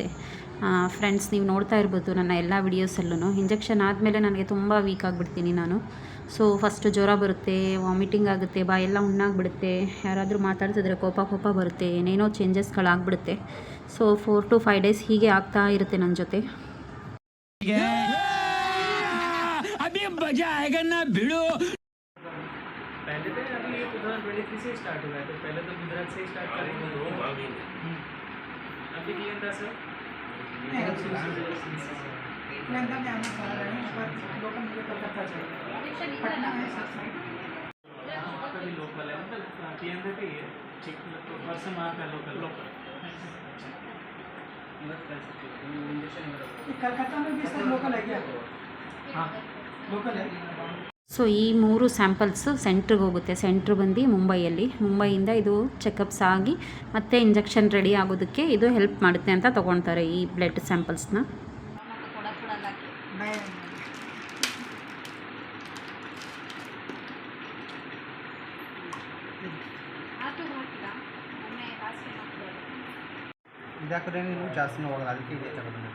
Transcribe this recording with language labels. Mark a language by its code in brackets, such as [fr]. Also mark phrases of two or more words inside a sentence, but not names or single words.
[kn] ಫ್ರೆಂಡ್ಸ್, ನೀವು ನೋಡ್ತಾ ಇರ್ಬೋದು ನನ್ನ ಎಲ್ಲ ವಿಡಿಯೋಸಲ್ಲೂ. ಇಂಜೆಕ್ಷನ್ ಆದಮೇಲೆ ನನಗೆ ತುಂಬ ವೀಕ್ ಆಗಿಬಿಡ್ತೀನಿ ನಾನು. [en] so first [kn] ಜ್ವರ ಬರುತ್ತೆ, ವಾಮಿಟಿಂಗ್ ಆಗುತ್ತೆ, ಬಾಯೆಲ್ಲ ಹುಣ್ಣಾಗ್ಬಿಡುತ್ತೆ, ಯಾರಾದರೂ ಮಾತಾಡ್ತಿದ್ರೆ ಕೋಪ ಬರುತ್ತೆ, ಏನೇನೋ ಚೇಂಜಸ್ಗಳಾಗ್ಬಿಡುತ್ತೆ. ಸೊ [en] 4 to 5 days [kn] ಹೀಗೆ ಆಗ್ತಾ ಇರುತ್ತೆ ನನ್ನ ಜೊತೆ. [hi] पहले तो अभी 2023 से स्टार्ट हुआ है, तो पहले तो गुजरात से स्टार्ट करेंगे। अभी क्लियर था सर? लोकल है, मतलब केंद्र पे ही है, ठीक, वर्ष माह का लोकल कलकत्ता में भी सर लोकल है क्या? हाँ लोकल है. [kn] ಸೊ ಈ 3 ಸ್ಯಾಂಪಲ್ಸು ಸೆಂಟ್ರಿಗೆ ಹೋಗುತ್ತೆ. ಸೆಂಟ್ರ್ ಬಂದು ಮುಂಬೈಯಿಂದ ಇದು ಚೆಕಪ್ಸ್ ಆಗಿ ಮತ್ತೆ [en] injection ready [kn] ಆಗೋದಕ್ಕೆ ಇದು ಹೆಲ್ಪ್ ಮಾಡುತ್ತೆ ಅಂತ ತೊಗೊಳ್ತಾರೆ ಈ [en] blood samples. [kn] ಜಾಸ್ತಿ ಹೋಗಲ್ಲ, ಅದಕ್ಕೆ ಇದೆ ತಗೊಂಡು